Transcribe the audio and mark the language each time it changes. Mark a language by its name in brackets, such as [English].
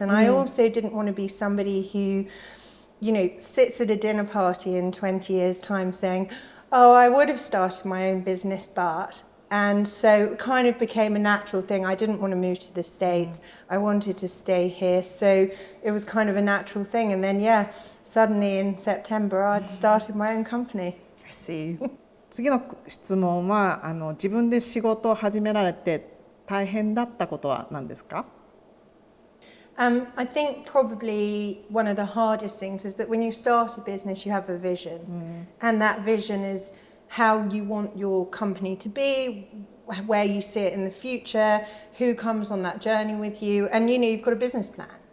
[English] And I also didn't want to be somebody who, sits at a dinner party in 20 years' time saying, oh, I would have started my own business, but... And so it kind of became a natural thing. I didn't want to move to the States. I wanted to stay here. So it was kind of a natural thing. And then, suddenly in September, I'd started my own company. I see. [Japanese] 次の質問は自分で仕事を始められて大変だったことは何ですか？ [English] I think probably one of the hardest things is that when you start a business, you have a vision. And that vision is how you want your company to be, where you see it in the future, who comes on that journey with you, and you've got a business plan.